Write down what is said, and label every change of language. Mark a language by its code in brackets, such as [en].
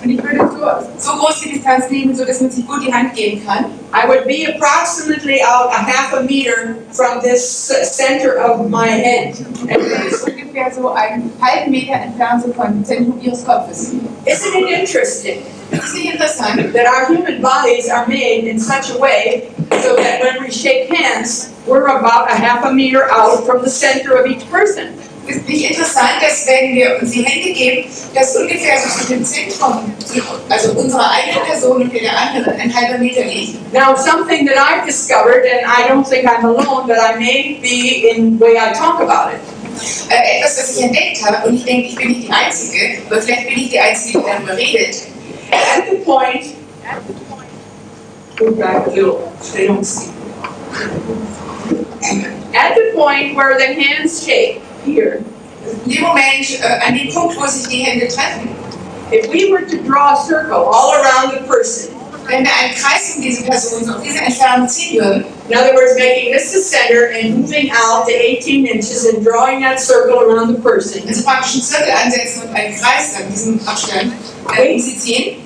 [de] Und ich würde so groß die Distanz nehmen, so dass man sich gut die Hand geben kann. [en] I would be approximately out a half a meter from this center of my head. [de] Das ist ungefähr so einen halben Meter entfernt so vom Zentrum ihres Kopfes. [en] Isn't it interesting? [de] Ist nicht interessant, [en] that our human bodies are made in such a way so that when we shake hands, we're about a half a meter out from the center of each person. [de] Ist nicht interessant, dass wenn wir uns die Hände geben, dass ungefähr so zwischen dem Zentrum, also unserer eigenen Person und der anderen, ein halber Meter liegt. [en] Now, something that I've discovered, and I don't think I'm alone, but I may be in the way I talk about it. [de] Etwas, was ich entdeckt habe, und ich denke, ich bin nicht die Einzige, aber vielleicht bin ich die Einzige, die darüber redet. [en] At the point, go back a little, so they don't see. At the point where the hands shake, here, [de] in dem Moment, an dem Punkt, wo sich die Hände treffen, [en] if we were to draw a circle all around the person, [de] wenn wir einen Kreis um diese Person, so auf diese Entfernung ziehen würden, [en] in other words, making this the center and moving out to 18 inches and drawing that circle around the person, [de] also praktisch einen Zirkel ansetzen und einen Kreis an diesem Abstand sie ziehen,